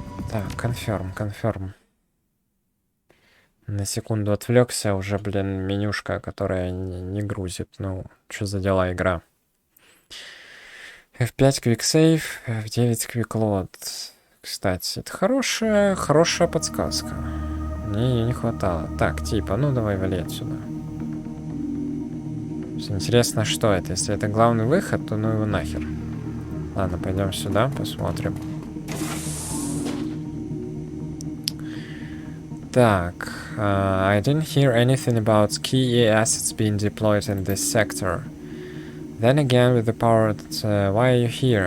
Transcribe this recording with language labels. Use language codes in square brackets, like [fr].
[ru] Так, confirm. На секунду отвлекся, уже, блин, менюшка, которая не грузит. Ну, что за дела игра? F5 Quick Save, F9 Quick Load. Кстати, это хорошая подсказка. Мне ее не хватало. Так, типа, ну давай вали отсюда. Интересно, что это? Если это главный выход, то ну его нахер. Ладно, пойдем сюда, посмотрим. [en] Так, I didn't hear anything about key assets being deployed in this sector. Then again, with the power that, why are you here?